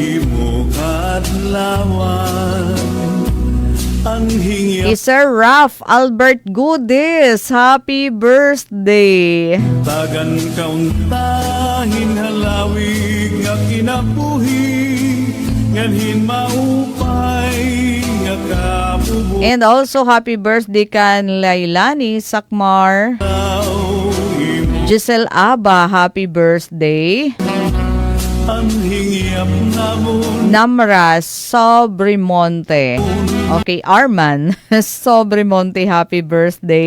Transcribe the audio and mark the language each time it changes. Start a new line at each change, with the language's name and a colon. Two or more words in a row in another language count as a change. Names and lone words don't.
English: Sir Ralph Albert Goodis, happy birthday!
Waray: Tagan kauntahin halawig nga kinabuhi nganhin maupay nga kabubuhay.
English: And also happy birthday
Waray: kan Lailani Sakmar.
English: Giselle Aba, happy birthday. Namras Sobrimonte. Okay, Arman Sobrimonte, happy birthday.